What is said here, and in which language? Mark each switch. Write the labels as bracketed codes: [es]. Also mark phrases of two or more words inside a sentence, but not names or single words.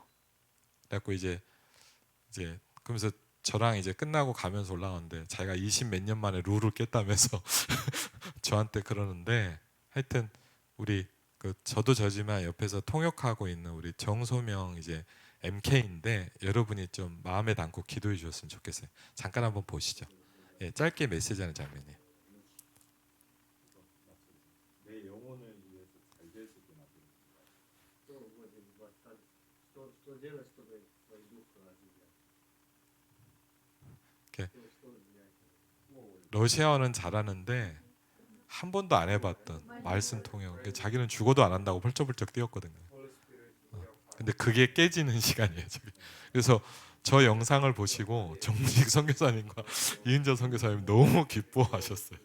[ko] 그래갖고 이제 그러면서 저랑 이제 끝나고 가면서 올라가는데 자기가 20 몇 년 만에 룰을 깼다면서 저한테 그러는데 하여튼 우리 그 저도 저지만 옆에서 통역하고 있는 우리 정소명 이제 MK인데 여러분이 좀 마음에 담고 기도해 주셨으면 좋겠어요. 잠깐 한번 보시죠. 예, 짧게 메시지하는 장면이에요. 내 영혼을 위해서 잘 될 수 있게 만드는 [ru] Что делать, чтобы твой дух развивать? [ko] 이렇게 [ru] Что взять? [ko] 러시아어는 잘하는데 한 번도 안 해봤던 말씀 통역. 자기는 죽어도 안 한다고 펄쩍펄쩍 뛰었거든요. 근데 그게 깨지는 시간이에요 지금. 그래서 저 영상을 보시고 정식 선교사님과 이은저 선교사님 너무 기뻐하셨어요.